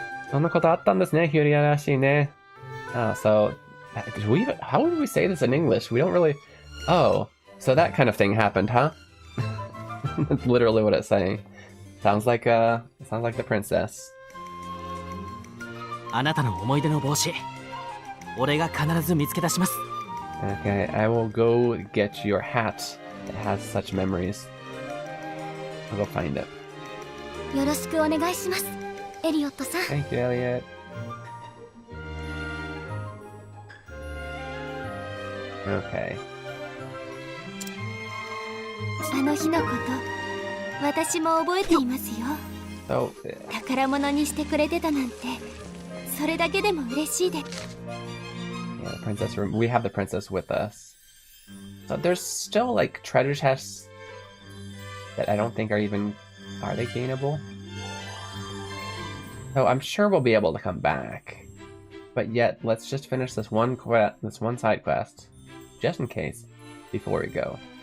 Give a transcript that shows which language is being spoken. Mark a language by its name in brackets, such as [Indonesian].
[Japanese] そんなことあったんですね、ヒューリアらしいね。 [English] So, how would we say this in English? We don't really... Oh, so that kind of thing happened, huh? That's literally what it's saying. Sounds like the princess. [Japanese] あなたの思い出の帽子、俺が必ず見つけ出します。 [English] Okay, I will go get your hat that has such memories. I'll go find it. [Japanese] よろしくお願いします、エリオットさん。 [English] Thank you, Elliot. Okay. [Japanese] あの日のこと、私も覚えていますよ。 [English] So, [Japanese] 宝物にしてくれてたなんて、それだけでも嬉しいです。 [English] yeah, the princess room. We have the princess with us. So there's still like treasure chests that I don't think are they gainable? So I'm sure we'll be able to come back. But yet, let's just finish this one side quest, just in case, before we go.